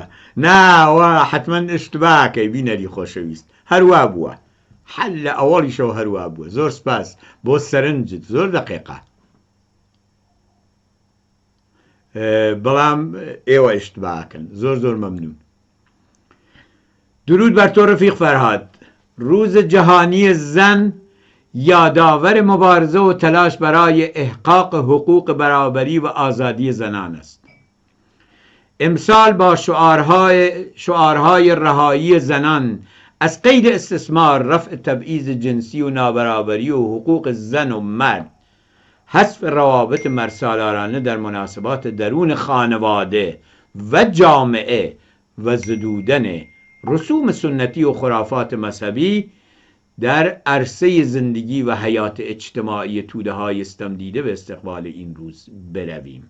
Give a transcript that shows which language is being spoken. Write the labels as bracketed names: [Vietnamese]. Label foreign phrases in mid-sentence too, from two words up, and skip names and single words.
[Central Kurdish] ناوە حتمما ئشتباکەی بینەری خۆشەویست. هەروە بووە، حەل لە ئەوەڵیشەوە هەروە بووە. زۆر سپاس بۆ سەرنجت، زۆر دقیقە. بەڵام ئێوە ئشتباکەن. زۆر زۆر مەمنون. [Persian] درود بر تو رفیق فرهاد. روز جهانی زن یادآور مبارزه و تلاش برای احقاق حقوق برابری و آزادی زنان است. امسال با شعارهای رهایی زنان از قید استثمار، رفع تبعیض جنسی و نابرابری و حقوق زن و مرد، حذف روابط مرسالارانه در مناسبات درون خانواده و جامعه و زدودن رسوم سنتی و خرافات مذهبی در عرصه زندگی و حیات اجتماعی توده های استم دیده به استقبال این روز برویم.